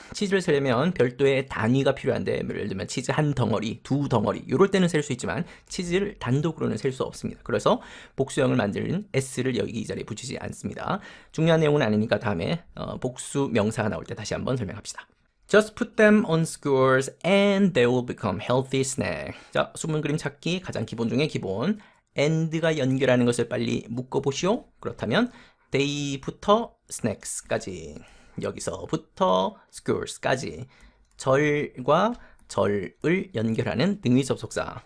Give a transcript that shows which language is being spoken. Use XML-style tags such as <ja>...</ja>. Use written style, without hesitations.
<ko>치즈를 세려면 별도의 단위가 필요한데 예를 들면 치즈 한 덩어리, 두 덩어리 이럴 때는 셀 수 있지만 치즈를 단독으로는 셀 수 없습니다. 그래서 복수형을 만드는 S를 여기 이 자리에 붙이지 않습니다. 중요한 내용은 아니니까 다음에 복수 명사가 나올 때 다시 한번 설명합시다.</ko> <en>Just put them on skewers and they will become healthy snack.</en> <ko>자, 숨은 그림 찾기 가장 기본 중에 기본. and가 연결하는 것을 빨리 묶어보시오. 그렇다면 they부터 snacks까지 여기서부터 skewers까지 절과 절을 연결하는 등위 접속사.</ko>